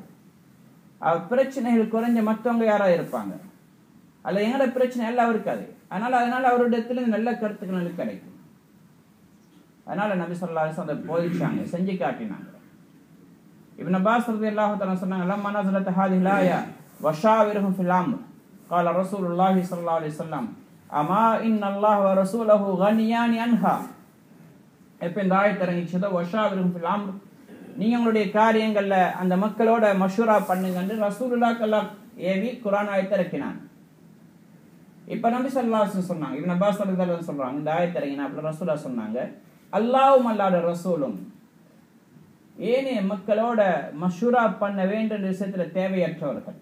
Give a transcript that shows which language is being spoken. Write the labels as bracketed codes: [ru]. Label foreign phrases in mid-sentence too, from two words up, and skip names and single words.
[ta] பிரச்சனைகள் குறைஞ்ச மற்றவங்க யாராவது இருப்பாங்க, அல்ல எங்களோட பிரச்சனை எல்லாம் இருக்காது. அதனால அவருடைய நல்ல கருத்துக்கள் கிடைக்கும். அதனால நபி [ar] صلى الله عليه وسلم [ta] போதிச்சாங்க, செஞ்சு காட்டினாங்க. [ar] இப்னு அப்பாஸ் رضي الله تعالى சொன்னாங்க, لما نزلت هذه الآية وشاورهم في الأمر قال رسول الله صلى الله عليه وسلم اما ان الله ورسوله غنيان عنها. [ta] இப்ப இந்த ஆயத்து இறங்கிச்சதோ [ar] وشاورهم في الأمر, [ta] நீங்க உங்களுடைய காரியங்கள்ல அந்த மக்களோட மஷூரா பண்ணுங்கன்னு [ar] رسول الله صلى الله [ta] ஏவி குர்ஆன் ஆயத்தை இறக்கினாங்க. இப்ப நபி [ar] صلى الله عليه وسلم [ta] சொன்னாங்க, இப்னு அப்பாஸ் [ar] رضي الله عنه [ta] சொல்றாங்க, இந்த ஆயத்தை இறங்கினாப்ல ரசூலுல்லாஹ் சொன்னாங்க, அல்லாஹ்வும் அல்லாஹ்வுடைய ரசூலும் ஏனைய மக்களோட மஷூரா பண்ண வேண்டிய விஷயத்துல தேவையற்றவர்கள்.